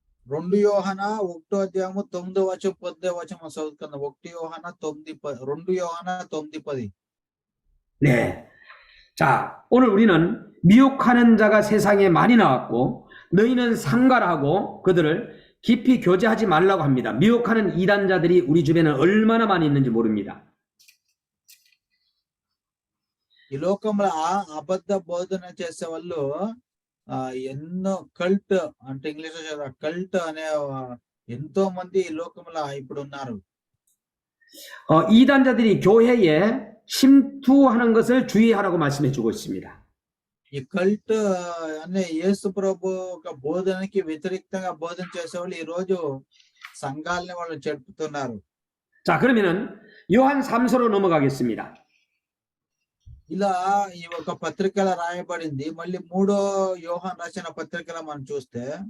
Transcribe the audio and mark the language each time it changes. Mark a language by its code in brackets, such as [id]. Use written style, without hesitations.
[te] 2 యోహాన 1వ అధ్యాయము 9వ వచనం 10వ వచనం చదువుకుందాం. 1 యోహాన 9 2 యోహాన 9 10. [ko] 네. 자, 오늘 우리는 미혹하는 자가 세상에 많이 나왔고 너희는 상관하고 그들을 깊이 교제하지 말라고 합니다. 미혹하는 이단자들이 우리 주변에 얼마나 많이 있는지 모릅니다. [te] ఈ లోకంలో అబద్ధ బోధన చేసే వాళ్ళు ఎన్నో కల్ట్ అంటే ఇంగ్లీష్ లో కల్ట్ అనే ఎంతో మంది ఈ లోకంలో ఇప్పుడు ఉన్నారు. [ko] 이단자들이 교회에 침투하는 것을 주의하라고 말씀해 주고 있습니다. [te] ఈ కల్ట్ అనే యేసు ప్రభు ఒక బోధనకి వ్యతిరేకంగా బోధన చేసేవాళ్ళు ఈ రోజు సంఘాలని వాళ్ళు చెడుపుతున్నారు. [ko] 자, 그러면은 요한 3서로 넘어가겠습니다. [te] ఇలా ఈ ఒక పత్రికలో రాయబడింది. మళ్ళీ 3వ యోహాన్ రాసిన పత్రికలో మనం చూస్తే